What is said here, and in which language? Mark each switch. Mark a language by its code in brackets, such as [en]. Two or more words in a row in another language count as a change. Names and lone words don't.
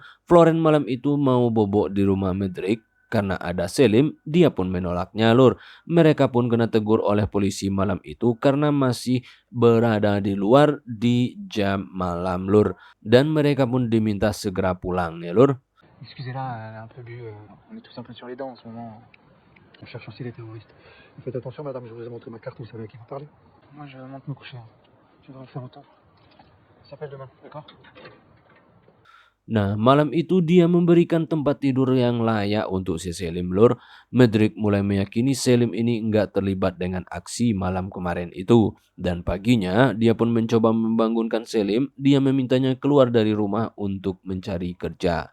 [id] Floren malam itu mau bobok di rumah Medrick. Karena ada Selim, dia pun menolaknya lur. Mereka pun kena tegur oleh polisi malam itu karena masih berada di luar di jam malam lur. Dan mereka pun diminta segera pulang ya lur. [fr] Excusez-la, elle a un peu bu. On est tous un peu sur les dents en ce moment. On cherche aussi les terroristes. Faites attention, madame, je vous ai montré ma carte, vous savez à qui vous parlez. Moi, je monte me coucher. Tu devrais le faire autant. On s'appelle demain, d'accord? [id] Nah, malam itu dia memberikan tempat tidur yang layak untuk si Selim lur. Medrick mulai meyakini Selim ini enggak terlibat dengan aksi malam kemarin itu. Dan paginya dia pun mencoba membangunkan Selim. Dia memintanya keluar dari rumah untuk mencari kerja.